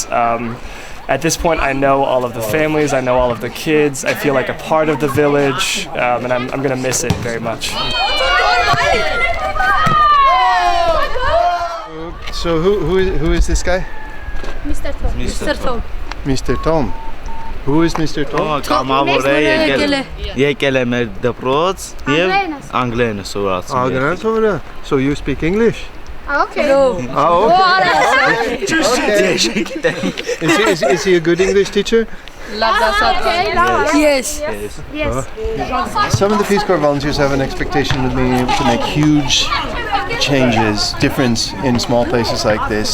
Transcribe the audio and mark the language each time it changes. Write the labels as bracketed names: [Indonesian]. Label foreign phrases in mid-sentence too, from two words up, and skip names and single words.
[English] At this point I know all of the families, I know all of the kids, I feel like a part of the village, and I'm gonna miss it very much. So who is this guy? Mr. Thom. Mr. Thom. Mr. Thom. Who is Mr. Thom? [Armenian] Կամավոր է եկել է մեր դպրոց եւ անգլերեն սովորացնում։ [English] So you speak English? Okay. Oh, okay. Is he a good English teacher? Yes. Some of the Peace Corps volunteers have an expectation of being able to make huge changes, difference in small places like this.